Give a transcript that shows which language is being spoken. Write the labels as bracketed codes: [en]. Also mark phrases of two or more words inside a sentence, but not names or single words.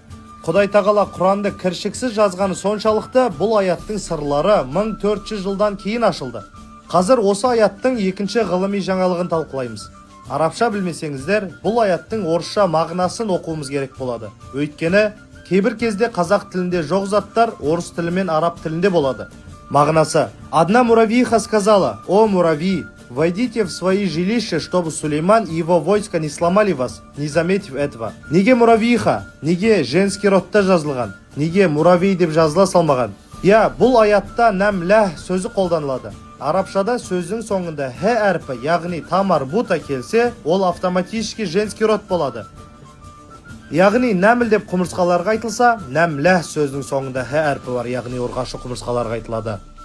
[kk] Құдай тағала Құранды кіршіксіз жазғаны соншалықты бұл аяттың сырлары 1400 жылдан кейін ашылды. Қазір осы аяттың екінші ғылыми жаңалығын талқылаймыз. Арабша білмесеңіздер, бұл аяттың орысша мағынасын оқуымыз керек болады. Өйткені кейбір кезде қазақ тілінде жоқ заттар орыс тілі мен араб тілінде болады. Мағынасы: [ru] Одна муравьиха сказала: "О муравьи, войдите в свои жилища, чтобы Сулейман и его войска не сломали вас, не заметив этого". [kk] Неге муравьиха? Неге [ru] женский родта [kk] жазылған? Неге муравей деп жазыла салмаған? Бұл аятта нәмләх сөзі қолданылады. Арабшада сөздің соңында х әрпі, яғни тамар бута келсе, ол [ru] автоматически женский род [kk] болады. Яғни нәміл деп құмырсқаларға айтылса, нәмләх сөздің соңында х әрпі бар, яғни ұрғашы құмырсқаларға айтылады.